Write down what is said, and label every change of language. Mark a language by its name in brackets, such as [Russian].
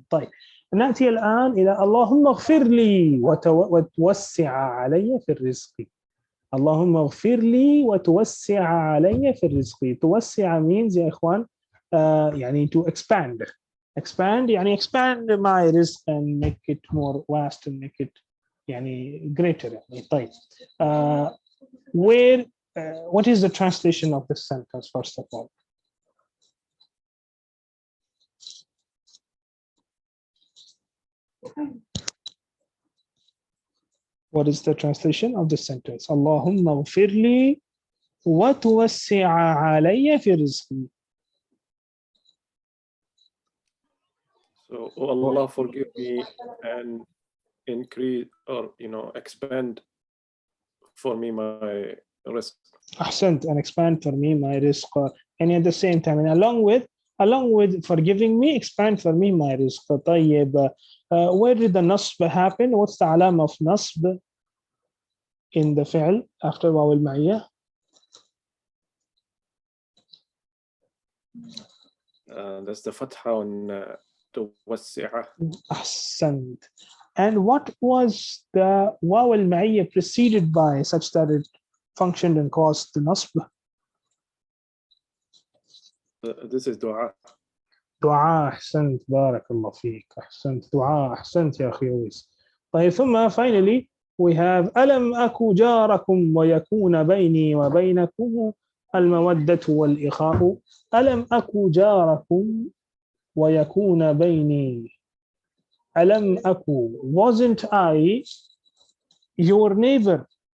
[Arabic] طيب, نأتي الآن إلى اللهم اغفر لي وتوسع علي في الرزق. اللهم اغفر لي وتوسع علي في الرزق. [English] توسع means [Arabic] يا إخوان يعني [English] to expand. Expand يعني expand my risk and make it more vast and make it يعني greater. يعني طيب, where what is the translation of this sentence first of all? What is the translation of the sentence? [Arabic] اللهم اغفر لي وتوسع علي في رزقي. [English] So, oh Allah, forgive me and increase, or expand for me my risk. أحسنت, and expand for me my risk. And at the same time, and along with forgiving me, expand for me my risk. طيب, where did the نصب happen? What's the علامة of نصب in the فعل after واو المعية? That's the فتحة on توسع. [Arabic] أحسنت. [English] And what was the واو المعية preceded by such that it functioned and caused the نصب? This is دعاء. [Arabic] دعاء. أحسنت, بارك الله فيك. أحسنت, دعاء. أحسنت يا أخي أويس. طيب, ثم finally [English] we have [Arabic] ألم أكو جاركم ويكون بيني وبينكم المودة والإخاء. ألم أكو جاركم ويكون بيني. [English] ألم أكو, wasn't I your neighbor?